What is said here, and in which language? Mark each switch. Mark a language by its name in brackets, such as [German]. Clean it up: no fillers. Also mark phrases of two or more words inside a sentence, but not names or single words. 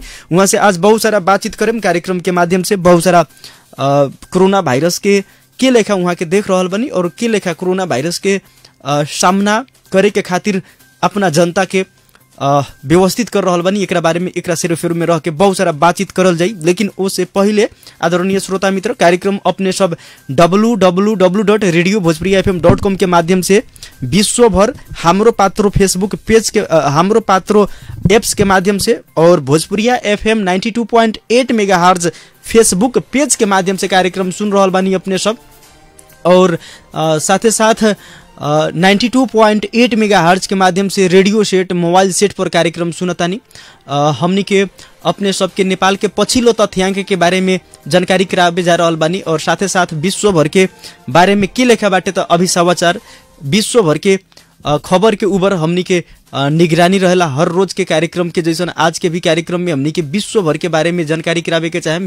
[Bhojpuri] वहाँ से आज बहुत सारा बातचीत करें कार्यक्रम के माध्यम से, बहुत सारा कोरोना वायरस के लेखा वहाँ के देख रहल बानी और के लेखा कोरोना वायरस के सामना करे के खातिर अपना जनता के व्यवस्थित कर रहल बानी। एकरा बारे में एकरा सेरोफेरो में रह के बहुत सारा बातचीत करल जाई, लेकिन उससे पहले आदरणीय श्रोता मित्र कार्यक्रम अपने सब www.radiobhojpuriyafm.com के माध्यम से विश्व भर हाम्रो पात्रो फेसबुक पेज के हाम्रो पात्रो एप्स के माध्यम से और भोजपुरिया FM 92.8 मेगाहर्ज फेसबुक पेज के माध्यम से कार्यक्रम सुन रहल बानी अपने सब और साथे साथ 92.8 मेगाहर्ज के माध्यम से रेडियो सेट मोबाइल सेट पर कार्यक्रम सुनतानी। हमनी के अपने सबके नेपाल के [Nepali] पछिल्लो तथ्याङ्क [Bhojpuri] के बारे में जानकारी करावे जा रहल बानी और साथे साथ विश्व भर के बारे में के लेखा बाटे त अभी समाचार विश्व भर के खबर के ऊपर हमनी के निगरानी रहेला हर रोज के कार्यक्रम के जैसन आज के भी कार्यक्रम में हमनी के विश्व भर के बारे में जानकारी करावे के चाहे।